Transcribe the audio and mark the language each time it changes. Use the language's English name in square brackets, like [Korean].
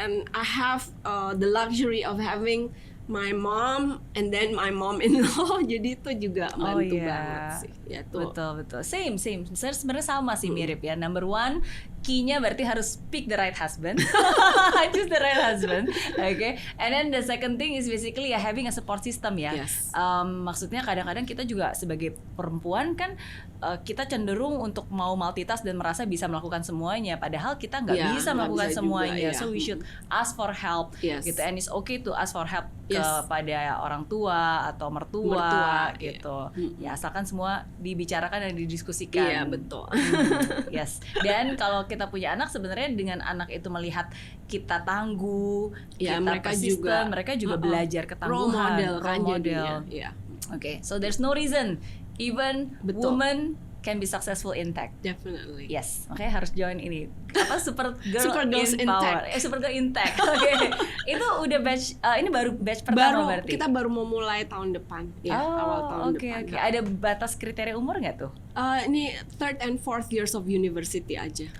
[English] And I have the luxury of having my mom and then my mom-in-law, [Indonesian] jadi itu juga bantu banget sih. Ya, tuh. Betul. [English] Same. [Indonesian] Sebenarnya sama sih, mirip ya. [English] Number one, [Indonesian] key-nya berarti harus [English] pick the right husband. Choose the right husband. Okay. And then the second thing is basically having a support system ya. Yes. [Indonesian] Maksudnya kadang-kadang kita juga sebagai perempuan kan kita cenderung untuk mau multitask dan merasa bisa melakukan semuanya. Padahal kita nggak bisa melakukan semuanya. Juga, [English] so we should ask for help. Gitu. And it's okay to ask for help [Indonesian] kepada orang tua atau mertua gitu. Ya asalkan semua dibicarakan dan didiskusikan. Iya, betul. Yes. Dan kalau kita punya anak, sebenarnya dengan anak itu melihat kita tangguh, kita persisten, mereka juga belajar ketangguhan, [English] role model. Okay, so there's no reason even women can be successful in tech. Definitely. [Indonesian] Yes, makanya harus join ini. Super Girls in Tech. Super Girl in Tech. Oke. Itu udah ini baru batch pertama berarti. Kita baru mau mulai tahun depan. Awal tahun depan. Oke. Ada batas kriteria umur nggak tuh? Ini [English] 3rd and 4th years of university [Indonesian] aja.